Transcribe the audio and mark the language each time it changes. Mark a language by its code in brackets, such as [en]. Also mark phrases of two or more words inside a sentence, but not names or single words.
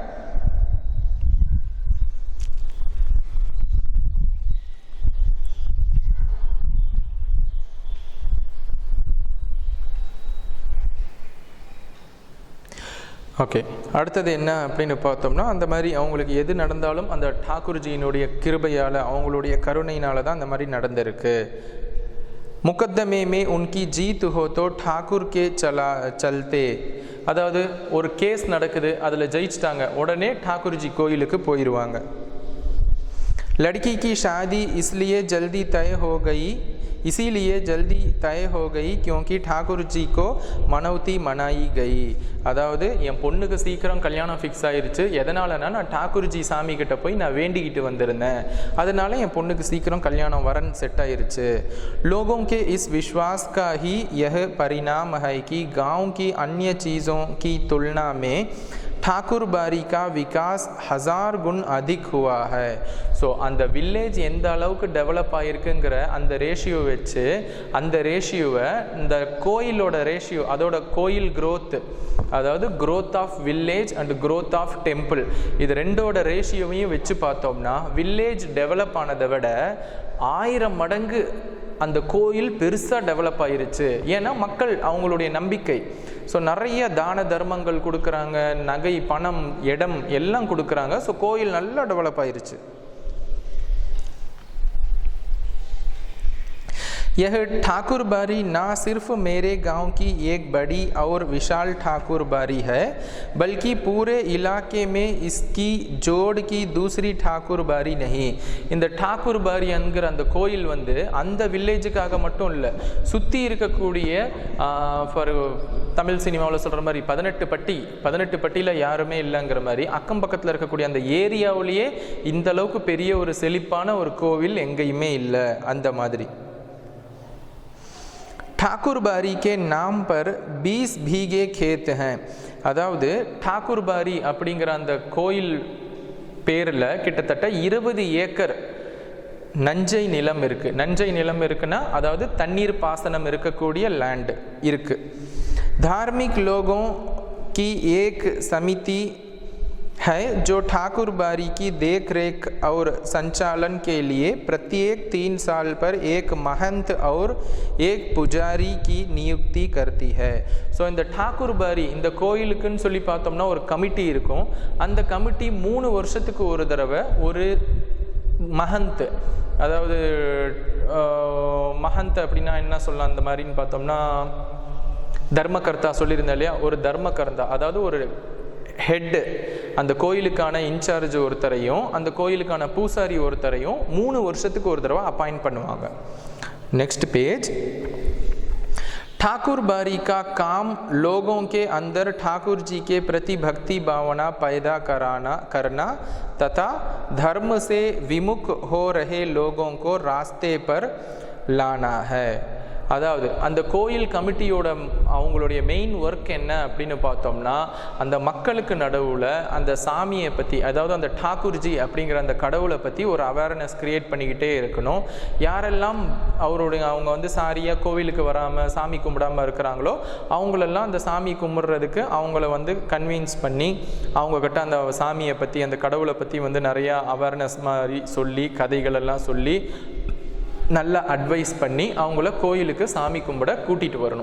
[ta] ஓகே, அடுத்தது என்ன அப்படின்னு பார்த்தோம்னா, அந்த மாதிரி அவங்களுக்கு எது நடந்தாலும் அந்த டாகூர்ஜியினுடைய கிருபையால் அவங்களுடைய கருணையினால தான் அந்த மாதிரி நடந்திருக்கு. [hi] मुकदमे में उनकी जीत हो तो ठाकुर के चलते. [ta] அதாவது ஒரு கேஸ் நடக்குது, அதில் ஜெயிச்சிட்டாங்க, உடனே டாகூர்ஜி கோயிலுக்கு போயிடுவாங்க. [hi] लड़की की शादी इसलिए जल्दी तय हो गई क्योंकि ठाकुर जी को मनौती मनाई गई. [ta] அதாவது என் பொண்ணுக்கு சீக்கிரம் கல்யாணம் ஃபிக்ஸ் ஆயிருச்சு, எதனாலனா நான் டாகூர்ஜி சாமி கிட்ட போய் நான் வேண்டிக்கிட்டு வந்திருந்தேன், அதனால என் பொண்ணுக்கு சீக்கிரம் கல்யாணம் வரன் செட் ஆயிருச்சு. [hi] लोगों के इस विश्वास का ही यह परिणाम है कि गांव की अन्य चीज़ों की तुलना में ठाकुर बारी का विकास 1000 गुण अधिक हुआ है. [ta] ஸோ அந்த வில்லேஜ் எந்த அளவுக்கு டெவலப் ஆகிருக்குங்கிற அந்த ரேஷியோ வச்சு அந்த ரேஷியோவை இந்த கோயிலோட ரேஷியோ, அதோட கோயில் க்ரோத், அதாவது [en] growth of village and growth of temple, [ta] இது ரெண்டோட ரேஷியோவையும் வச்சு பார்த்தோம்னா வில்லேஜ் டெவலப் ஆனதை விட 1000 மடங்கு அந்த கோயில் பெருசாக டெவலப் ஆயிருச்சு. ஏன்னா மக்கள் அவங்களுடைய நம்பிக்கை. ஸோ நிறைய தான தர்மங்கள் கொடுக்குறாங்க, நகை பணம் இடம் எல்லாம் கொடுக்குறாங்க. ஸோ கோயில் நல்லா டெவலப் ஆயிருச்சு. [hi] यह ठाकुर बारी ना सिर्फ मेरे गांव की एक बड़ी और विशाल ठाकुर बारी है, बल्कि पूरे इलाके में इसकी जोड़ की दूसरी ठाकुर बारी नहीं. [ta] இந்த ठाकुर बारी என்கிற அந்த கோயில் வந்து அந்த வில்லேஜுக்காக மட்டும் இல்லை, சுற்றி இருக்கக்கூடிய ஃபார் தமிழ் சினிமாவில் சொல்கிற மாதிரி 18 பட்டியில் யாருமே இல்லைங்கிற மாதிரி அக்கம் பக்கத்தில் இருக்கக்கூடிய அந்த ஏரியாவிலேயே இந்த அளவுக்கு பெரிய ஒரு செழிப்பான ஒரு கோவில் எங்கேயுமே இல்லை. அந்த மாதிரி [hi] ठाकुर बारी के नाम पर 20 भीगे खेत हैं. [ta] அதாவது ठाकुर बारी அப்படிங்கிற அந்த கோயில் பேரில் கிட்டத்தட்ட 20 ஏக்கர் நஞ்சை நிலம் இருக்குது. நஞ்சை நிலம் இருக்குன்னா அதாவது தண்ணீர் பாசனம் இருக்கக்கூடிய லேண்ட் இருக்குது. [hi] धार्मिक लोगों की एक समिति है जो ठाकुर बारी की देख रेख और संचालन के लिए प्रत्येक 3 साल पर एक महंत और एक पुजारी की नियुक्ति करती है. [ta] ஸோ இந்த ठाकुर बारी இந்த கோயிலுக்குன்னு சொல்லி பார்த்தோம்னா ஒரு கமிட்டி இருக்கும். அந்த கமிட்டி 3 வருஷத்துக்கு ஒரு தடவை ஒரு மஹந்த், அதாவது மஹந்த் அப்படின்னா என்ன சொல்லலாம் அந்த மாதிரின்னு பார்த்தோம்னா தர்மகர்த்தா சொல்லியிருந்தேன் இல்லையா, ஒரு தர்மகர்த்தா அதாவது ஒரு ஹெட்டு, அந்த கோயிலுக்கான இன்சார்ஜ் ஒருத்தரையும் அந்த கோயிலுக்கான பூசாரி ஒருத்தரையும் 3 வருஷத்துக்கு ஒரு தடவை அப்பாயிண்ட் பண்ணுவாங்க. [en] next page. [hi] ठाकुर बारी का काम लोगों के अंदर ठाकुर जी के प्रति भक्ति भावना पैदा करना तथा धर्म से विमुख हो रहे लोगों को रास्ते पर लाना है. [ta] அதாவது அந்த கோயில் கமிட்டியோட அவங்களுடைய மெயின் ஒர்க் என்ன அப்படின்னு பார்த்தோம்னா, அந்த மக்களுக்கு நடுவில் அந்த சாமியை பற்றி, அதாவது அந்த டாக்கூர்ஜி அப்படிங்கிற அந்த கடவுளை பற்றி ஒரு [en] awareness create [ta] பண்ணிக்கிட்டே இருக்கணும். யாரெல்லாம் அவங்க வந்து சாரியாக கோவிலுக்கு வராமல் சாமி கும்பிடாமல் இருக்கிறாங்களோ அவங்களெல்லாம் அந்த சாமி கும்பிட்றதுக்கு அவங்கள வந்து கன்வின்ஸ் பண்ணி அவங்கக்கிட்ட அந்த சாமியை பற்றி அந்த கடவுளை பற்றி வந்து நிறையா அவேர்னஸ் மாதிரி சொல்லி கதைகள் எல்லாம் சொல்லி நல்ல அட்வைஸ் பண்ணி அவங்கள கோயிலுக்கு சாமி கும்பிட கூட்டிகிட்டு வரணும்.